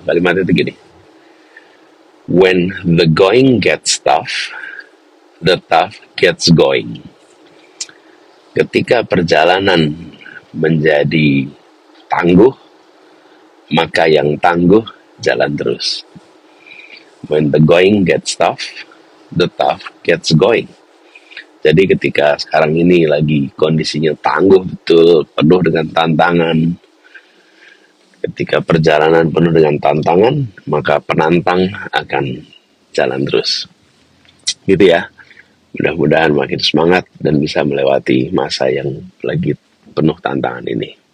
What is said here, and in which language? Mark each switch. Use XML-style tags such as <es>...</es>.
<id>Kalimat itu gini:</id> <en>when the going gets tough, the tough gets going.</en> <id>Ketika perjalanan menjadi tangguh, maka yang tangguh jalan terus.</id> <en>When the going gets tough, the tough gets going.</en> <id>Jadi ketika sekarang ini lagi kondisinya tangguh betul, penuh dengan tantangan. Ketika perjalanan penuh dengan tantangan, maka penantang akan jalan terus. Gitu ya. Mudah-mudahan makin semangat dan bisa melewati masa yang lagi penuh tantangan ini.</id>